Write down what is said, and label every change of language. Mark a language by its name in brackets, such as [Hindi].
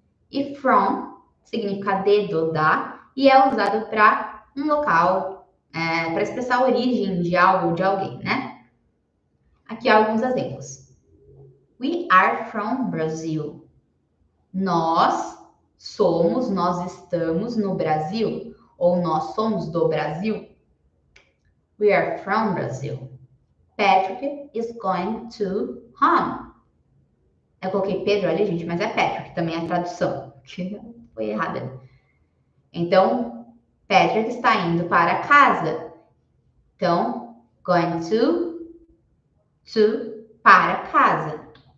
[Portuguese] E from significa de, do, da, e é usado para um local, para expressar a origem de algo ou de alguém, né? Aqui há alguns exemplos. [English] We are from Brazil. [Portuguese] Nós estamos no Brasil, ou nós somos do Brasil. [English] We are from Brazil. Patrick is going to home. [Portuguese] Eu coloquei Pedro ali, gente, mas é Patrick, também é a tradução, que foi errada. Então, Patrick está indo para casa. Então, [English] going to [Portuguese] para casa.